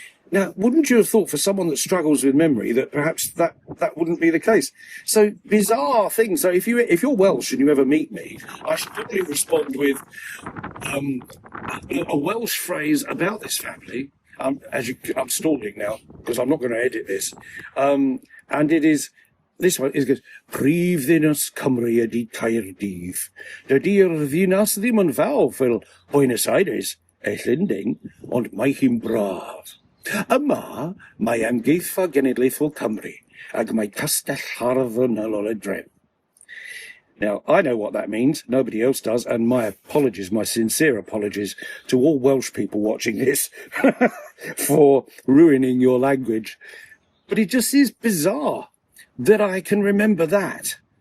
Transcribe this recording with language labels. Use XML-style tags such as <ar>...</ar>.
<en>Now, wouldn't you have thought for someone that struggles with memory that perhaps that wouldn't be the case? So bizarre things. So if you're Welsh and you ever meet me, I should probably respond with a Welsh phrase about this family. I'm stalling now because I'm not going to edit this. And it is this one.</en> <cy>It goes, Prif ddinas Cymru ydi Caerdydd. Dydy'r ddinas ddim yn fawr fel Buenos Aires, Llundain, ond mae hi'n braf. Yma mae Amgueddfa Genedlaethol Cymru ac mae Castell Hardd yn ôl y dref.</cy> <en>Now, I know what that means. Nobody else does. And my apologies, my sincere apologies to all Welsh people watching this for ruining your language. But it just is bizarre that I can remember that.</en>